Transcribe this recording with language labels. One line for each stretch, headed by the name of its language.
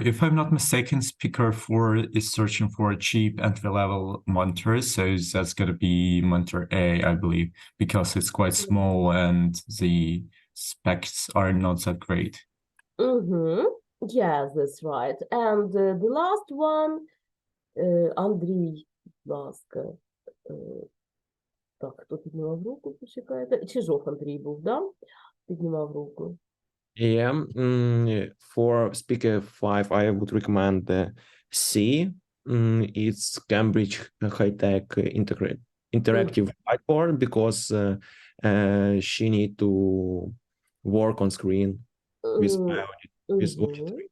English: If I'm not mistaken, speaker 4 is searching for a cheap entry-level monitor, so that's going to be monitor A, I believe, because it's quite small and the specs are not that great. Yes, that's right.
Ukrainian: And the last one, Андрій, будь ласка. Так, хто піднімав руку, почекайте. Чижов Андрій був, да? Піднімав руку.
English: Yeah, for speaker 5, I would recommend the C. It's Cambridge high-tech interactive whiteboard because she need to work on screen with audio.